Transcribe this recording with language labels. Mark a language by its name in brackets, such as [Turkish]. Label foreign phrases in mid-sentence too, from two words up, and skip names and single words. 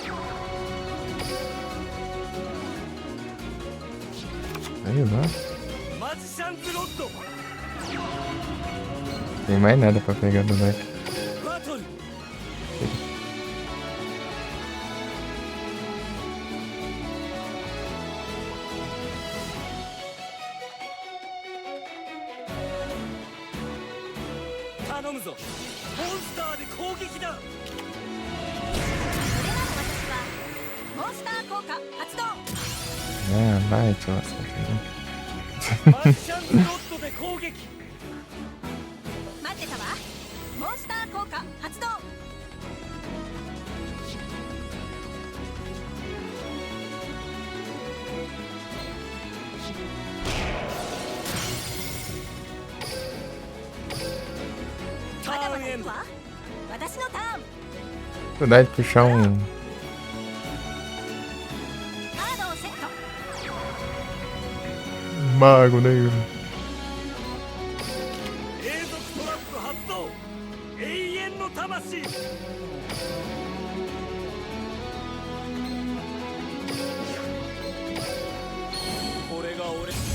[Portuguese] Sei lá. [Japanese] マジシャンズロッド。 [Portuguese] Tem mais nada pra pegar do deck. [Japanese] バトル。頼むぞ。モンスターで攻撃だ。それなら私はモンスター効果発動。 [Portuguese] Ah, vai, te lascar. [Japanese] マジシャンズロッドで攻撃。待ってたわ。モンスター効果発動。タまだまーンエンド。だ行くわ。私のターン。 [Portuguese] Dificuldade de puxar um. [Japanese] カードをセット。 [Portuguese] Mago negro. [Japanese] 永続トラップ発動。永遠の魂。これが俺。